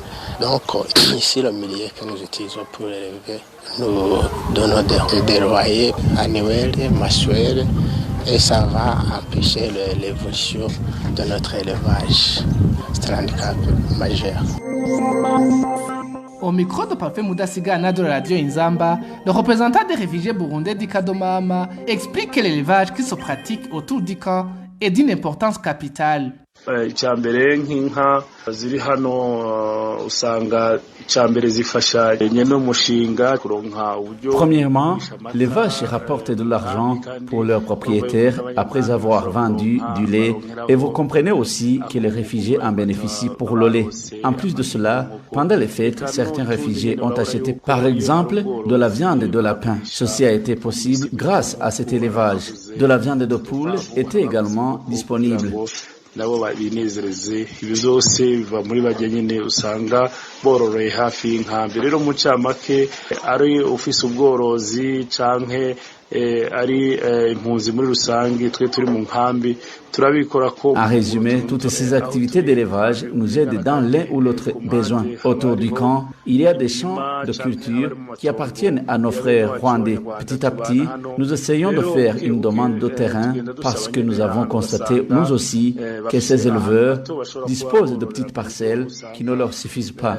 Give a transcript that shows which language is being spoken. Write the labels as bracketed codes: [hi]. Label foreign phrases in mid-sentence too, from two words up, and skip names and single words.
[fr] Donc ici, le milieu que nous utilisons pour élever, nous donnons des loyers annuels, mensuels, et ça va empêcher l'évolution de notre élevage. C'est un handicap majeur. Au micro de Parfait Mudasigana de la radio Inzamba, le représentant des réfugiés burundais d'Ikadomama explique que l'élevage qui se pratique autour du camp est d'une importance capitale. [rn] Icyambere nk'inka ziri hano usanga icyambere zifasha nyene umushinga kuronka uburyo. [fr] Premièrement, les vaches rapportent de l'argent pour leurs propriétaires après avoir vendu du lait, et vous comprenez aussi que les réfugiés en bénéficient pour le lait. En plus de cela, pendant les fêtes, certains réfugiés ont acheté par exemple de la viande de lapin. Ceci a été possible grâce à cet élevage. De la viande de poule était également disponible. [rn] Nabo binezereze ibi byose biva muri bajya nyine usanga bororoye hafi y'inkambi. Rero mu cyamake ari ufise ubworozi canke ari impunzi muri rusange twe turi mu nkambi. [fr] En résumé, toutes ces activités d'élevage nous aident dans l'un ou l'autre besoin. Autour du camp, il y a des champs de culture qui appartiennent à nos frères rwandais. Petit à petit, nous essayons de faire une demande de terrain parce que nous avons constaté, nous aussi, que ces éleveurs disposent de petites parcelles qui ne leur suffisent pas.